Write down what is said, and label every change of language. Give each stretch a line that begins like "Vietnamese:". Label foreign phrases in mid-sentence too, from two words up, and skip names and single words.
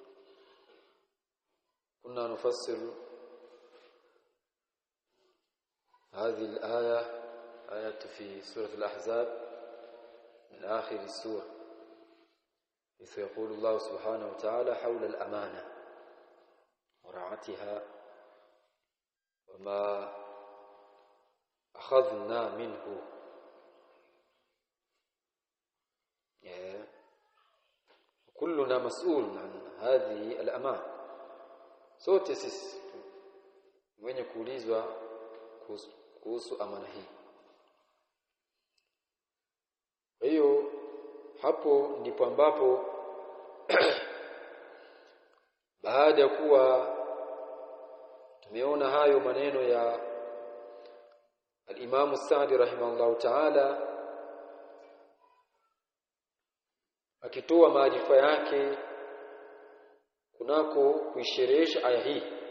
Arabic: كنا نفسر هذه آية في سورة الأحزاب من آخر السورة، إذ يقول الله سبحانه وتعالى حول الأمانة ورعاتها وما أخذنا منه. كلنا مسؤول عن هذه الأمانة.
Swahili: sote sisi wenye kuulizwa kuhusu amana hii. Kwa hiyo hapo ndipo ambapo baada ya kuwa tumeona hayo maneno ya al-Imam Sa'di
Arabic: رحمه الله تعالى
Swahili: akitoa maarifa yake kunako kuisherehesha aya hii,